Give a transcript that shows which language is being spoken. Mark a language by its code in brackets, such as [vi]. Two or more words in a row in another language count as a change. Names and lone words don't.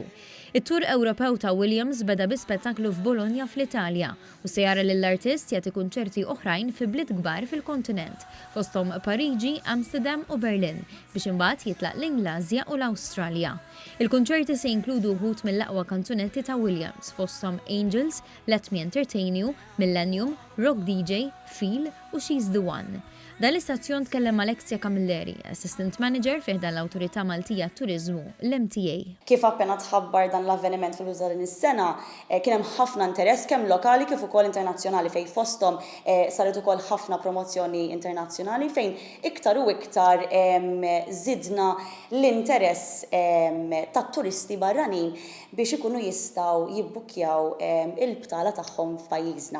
[mt] It-tur Ewropew ta' Williams beda bi spettaklu f'Bologna fl-Italja u se jara lill-artist jagħti kunċerti oħrajn fi bliet kbar fil-kontinent, fosthom Pariġi, Amsterdam u Berlin, biex imbagħad jitlaq l-Inglazja u l-Awstralja. Il-kunċerti se jinkludu wħud mill-aqwa kanzunetti ta' Williams, fosthom Angels, Let Me Entertain You, Millennium, Rock DJ, Feel u She's the One. Dan l-istazzjon tkellem Alexia Camilleri, [en] Assistant Manager [mt] fih dan l-Awtorità Maltija Turiżmu, l-MTA. Kif appena tħabbar dan l-avveniment fil-uża din is-sena, kien hemm ħafna interess kemm lokali kif ukoll internazzjonali fejn fosthom saret ukoll ħafna promozzjoni internazzjonali fejn iktar u iktar żidna l-interess tat-turisti barranin biex ikunu jistgħu jibbukkjaw il-btala tagħhom f'pajjiżna.